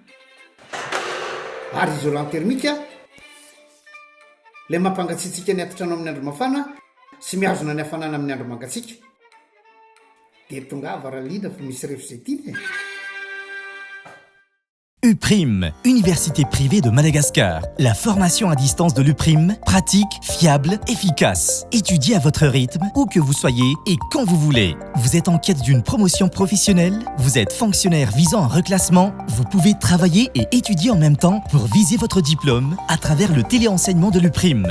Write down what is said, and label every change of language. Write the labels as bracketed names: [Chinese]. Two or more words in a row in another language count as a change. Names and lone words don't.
[Malagasy] ary [French] isolant thermique [Malagasy] ilay mampangatsiatsika ny atotrano amin'ny andro mafana sy mihazona ny hafanana amin'ny andro mangatsiaka dia tonga varaliana fa misy refzetiny [French] UPRIM, Université privée de Madagascar. La formation à distance de l'UPRIM, pratique, fiable, efficace. Étudiez à votre rythme, où que vous soyez et quand vous voulez. Vous êtes en quête d'une promotion professionnelle, vous êtes fonctionnaire visant un reclassement, vous pouvez travailler et étudier en même temps pour viser votre diplôme à travers le téléenseignement de l'UPRIM.